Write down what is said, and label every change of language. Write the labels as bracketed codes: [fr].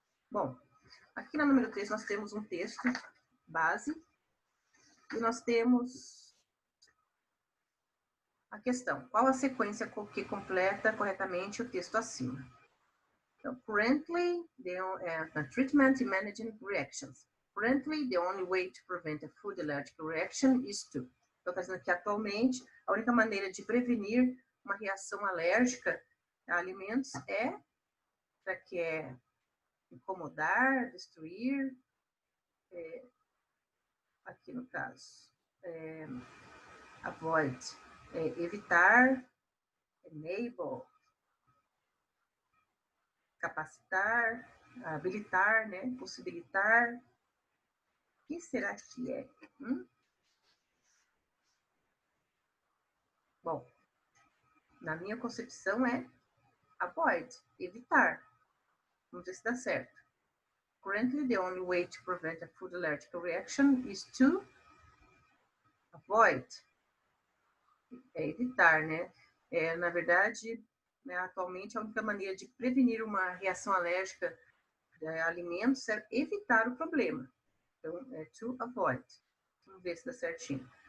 [pt] Bom, aqui na número 3 nós temos um texto base e nós temos a questão. Qual a sequência que completa corretamente o texto acima? [en] Então, currently, the treatment and managing reactions. Currently, the only way to prevent a food allergic reaction is to. [pt] Então, está dizendo que atualmente a única maneira de prevenir uma reação alérgica a alimentos para que incomodar, destruir, aqui no caso, avoid, evitar, enable, capacitar, habilitar, né, possibilitar. O que será que é? Bom, na minha concepção é avoid, evitar. Vamos ver se dá certo. [en] Currently, the only way to prevent a food allergic reaction is to avoid. [pt] É evitar, né? Na verdade, né, atualmente, a única maneira de prevenir uma reação alérgica a alimentos é evitar o problema. Então, é to avoid. Vamos ver se dá certinho.